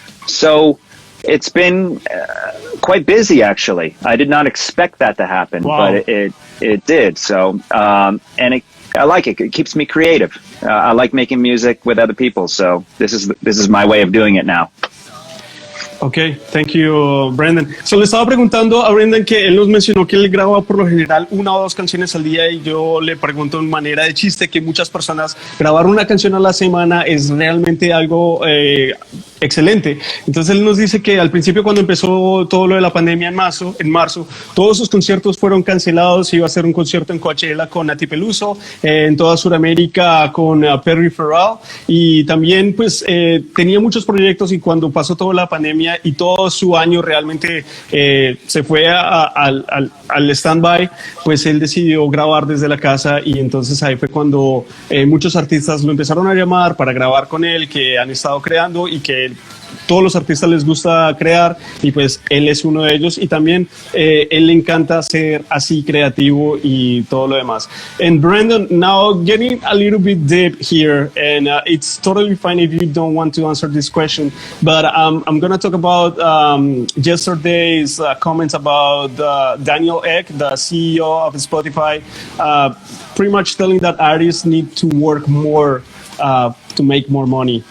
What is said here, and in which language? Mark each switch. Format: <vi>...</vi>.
<en>So it's been quite busy, actually. I did not expect that to happen, but it did. So, and I like it. It keeps me creative. I like making music with other people. So this is my way of doing it now. Ok, thank you, Brendan.</en> <es>So, le estaba preguntando a Brendan que él nos mencionó que él graba por lo general 1 o 2 canciones al día, y yo le pregunto en manera de chiste que muchas personas grabar una canción a la semana es realmente algo excelente. Entonces él nos dice que al principio, cuando empezó todo lo de la pandemia en marzo, todos sus conciertos fueron cancelados. Iba a hacer un concierto en Coachella con Nati Peluso, en toda Sudamérica con Perry Farrell, y también pues tenía muchos proyectos, y cuando pasó toda la pandemia y todo su año realmente se fue al stand-by, pues él decidió grabar desde la casa, y entonces ahí fue cuando muchos artistas lo empezaron a llamar para grabar con él, que han estado creando y que todos los artistas les gusta crear, y pues él es uno de ellos, y también él le encanta ser así creativo y todo lo demás.</es> <en>And Brandon, now getting a little bit deep here, and it's totally fine if you don't want to answer this question, but I'm going to talk about yesterday's comments about Daniel Ek, the CEO of Spotify, pretty much telling that artists need to work more to make more money.</en>